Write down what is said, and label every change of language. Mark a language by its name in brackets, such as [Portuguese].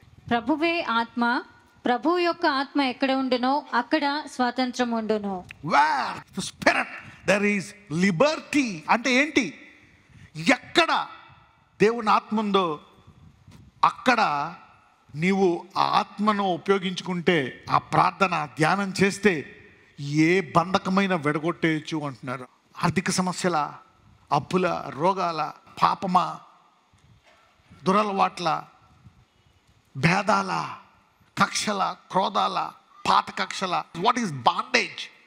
[Telugu] ప్రభువే ఆత్మ, ప్రభువు యొక్క ఆత్మ ఎక్కడ ఉండునో అక్కడ స్వాతంత్రం ఉండును. [English] Where the spirit there is liberty. [Telugu] అంటే ఏంటి? ఎక్కడ దేవుని ఆత్మ ఉందో అక్కడ నీవు ఆ ఆత్మను ఉపయోగించుకుంటే, ఆ ప్రార్థన ధ్యానం చేస్తే ఏ బంధకమైన విడగొట్టేయచ్చు అంటున్నారు. ఆర్థిక సమస్యల, అప్పుల, రోగాల, పాపమా, దురలవాట్ల, భేదాల, కక్షల, క్రోధాల, పాత కక్షల, [English] What is bondage?